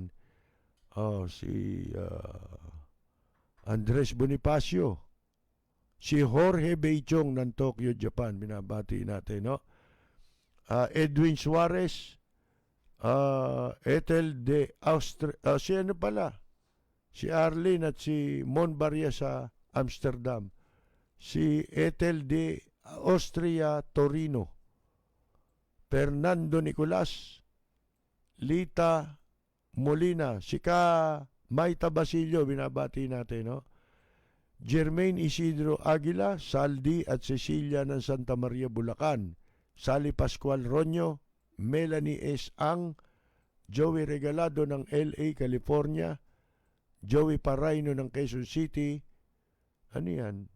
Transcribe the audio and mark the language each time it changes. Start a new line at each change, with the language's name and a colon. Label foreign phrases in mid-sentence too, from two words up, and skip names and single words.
Filipino: Si Andres Bonifacio, si Jorge Beichong ng Tokyo, Japan, binabati natin, no? Edwin Suarez, Ethel de Austria, si ano pala? Si Arlene at si Mon Barria sa Amsterdam. Si Ethel de Austria, Torino. Fernando Nicolas, Lita Molina, si Maita Basilio, binabati natin, no? Jermaine Isidro Aguila, Saldi at Cecilia ng Santa Maria, Bulacan. Sally Pascual Roño, Melanie S. Ang, Joey Regalado ng LA, California, Joey Paraino ng Quezon City, ano yan?